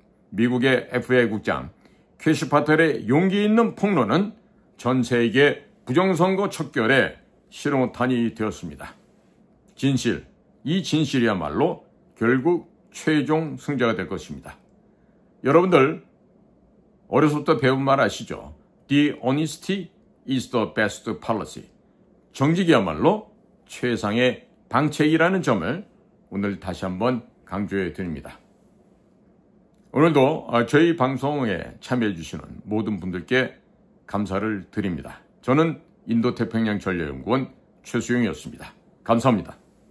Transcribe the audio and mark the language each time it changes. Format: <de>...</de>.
<ko>미국의 FBI 국장 캐시 파텔의 용기 있는 폭로는 전 세계 부정선거 척결의 신호탄이 되었습니다. 진실, 이 진실이야말로 결국 최종 승자가 될 것입니다. 여러분들 어려서부터 배운 말 아시죠?</ko> <en>The honesty is the best policy.</en> <ko>정직이야말로 최상의 방책이라는 점을 오늘 다시 한번 강조해 드립니다. 오늘도 저희 방송에 참여해 주시는 모든 분들께 감사를 드립니다. 저는 인도태평양 전략연구원 최수용이었습니다. 감사합니다.</ko>